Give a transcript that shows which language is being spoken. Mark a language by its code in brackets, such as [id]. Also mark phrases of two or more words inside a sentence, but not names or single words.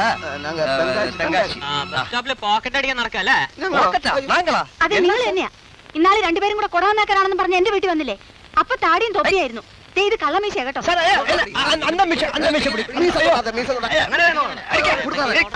[ta] நாங்க [ml] തെങ്കാശി. സ്റ്റോപ്പില് പോക്കറ്റ് അടിക്കാൻ നടക്കല്ലേ? പോക്കറ്റാ? നാങ്ങളാ? അതെ, നിങ്ങൾ തന്നെയാ. ഇന്നാളെ രണ്ടുപേരും കൂടെ കൊടവന്നാക്കാനാണെന്ന് പറഞ്ഞ് എന്റെ വീട്ടിൽ വന്നില്ലേ? അപ്പൊ താടിയും തൊപ്പിയായിരുന്നു. ദേ ഇത് കള്ളമീശ കേട്ടോ. [ta] சார் அந்த மிஷன் பிடி. மீச தொடாத, மீச தொடாத. அடிக்க புடிக்காத.